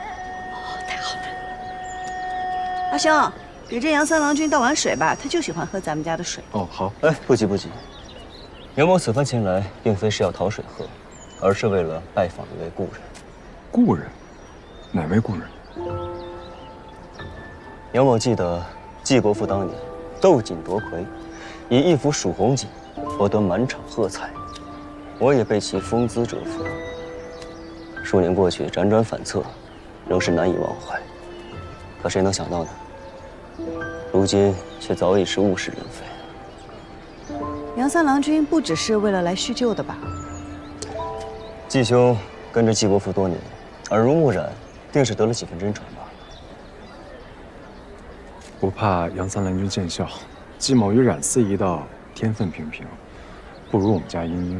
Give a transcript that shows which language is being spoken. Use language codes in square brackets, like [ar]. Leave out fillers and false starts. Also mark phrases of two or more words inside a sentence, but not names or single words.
[zh] 哦，太好了。阿兄，給這楊三郎君倒碗水吧，他就喜歡喝咱們家的水。哦，好。哎，不急不急，楊某此番前來，並非是要討水喝，而是為了拜訪一位故人。故人？哪位故人？楊某記得季國父當年鬥錦奪魁，以一幅蜀紅錦博得滿場喝彩，我也被其風姿折服。數年過去，輾轉反側，仍是難以忘懷。可誰能想到呢？如今卻早已是物是人非。楊三郎君不只是為了來敘舊的吧？季兄跟着季國父多年，耳濡目染，定是得了幾分真傳吧。不怕楊三郎君見笑，季某與冉絲一道，天分平平，不如我們家英英。